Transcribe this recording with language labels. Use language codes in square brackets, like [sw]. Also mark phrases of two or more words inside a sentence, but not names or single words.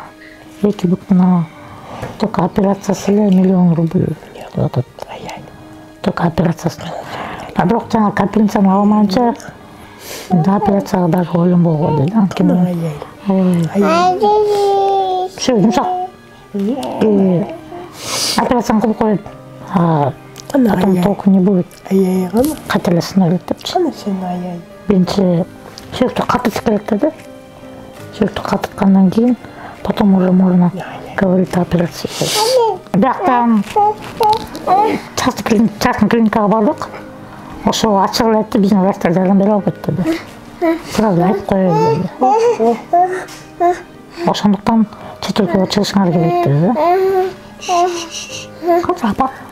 [ky] 2 бутуна только операциясы эле 1 000 000 рубль атат. Только операциясы. Бирок жана капельницаны алмайынча операцияга даже ойлонбой болду деди. Анткени всё жумшак. Операцияны кылып коюп, [ru] потом толку не будет. [ky] Кателесин өлөт депчи. Биринчи сүйөктү катытыш керек деди. Сүйөктү катыткандан кийин [ru] потом уже можно говорить о операции. [ky] Бияктан частный клиникага бардык. Ошо ачык эле айтты, биздин врачтар жардам бере албайт деди. Сразу айтып коёбуз деди. Ошондуктан чет өлкөгө чыгышыңар керек деди. Апа,